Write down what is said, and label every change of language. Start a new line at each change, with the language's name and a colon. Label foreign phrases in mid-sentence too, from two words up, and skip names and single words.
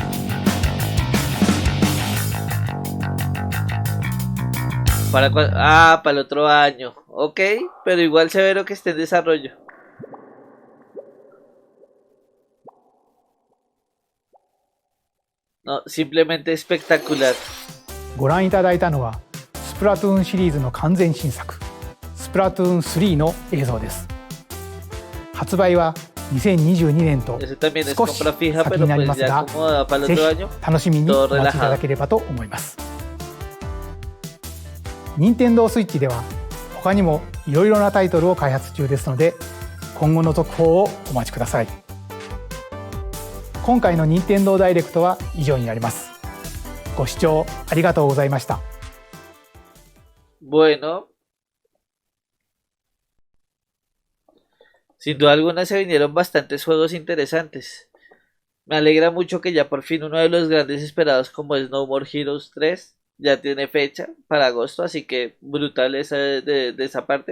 Spanish: Para el otro año. Ok, pero igual severo que esté en desarrollo. No, simplemente espectacular.
Japanese: ご覧いただいたのはスプラトゥーンシリーズの完全新作スプラトゥーン3の映像です。発売は2022年と少し先になりますが、ぜひ楽しみにお待ちいただければと思います。任天堂スイッチでは他にもいろいろなタイトルを開発中ですので、今後の続報をお待ちください。今回の任天堂ダイレクトは以上になります。ご視聴ありがとうございました。
Spanish: Bueno, sin duda alguna se vinieron bastantes juegos interesantes. Me alegra mucho que ya por fin uno de los grandes esperados como es No More Heroes 3 ya tiene fecha para agosto, así que brutal esa de esa parte.